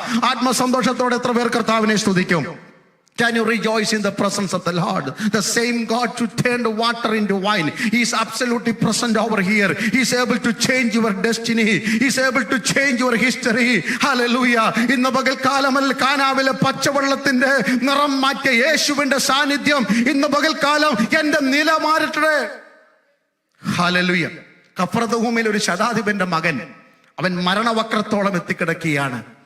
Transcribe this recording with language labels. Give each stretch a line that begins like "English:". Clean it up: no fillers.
Malayalam: ആത്മസന്തോഷത്തോടെ എത്ര പേർ കർത്താവിനെ സ്തുതിക്കും?
English: Can you rejoice in the presence of the Lord? The same God to turn the water into wine, He is absolutely present over here. He is able to change your destiny. He is able to change your history. Hallelujah.
Malayalam: ഇന്ന് പകൽക്കാലം കാനാവിലെ പച്ചവെള്ളത്തിന്റെ നിറം മാറ്റിയ യേശുവിന്റെ സാന്നിധ്യം ഇന്ന് പകൽക്കാലം എന്റെ നില മാറട്ടെ. ഹല്ലേലൂയ. കഫർദവൂമിൽ ഒരു ശതാധിപന്റെ മകൻ, അവൻ മരണവക്രത്തോളം എത്തിക്കിടക്കുകയാണ്.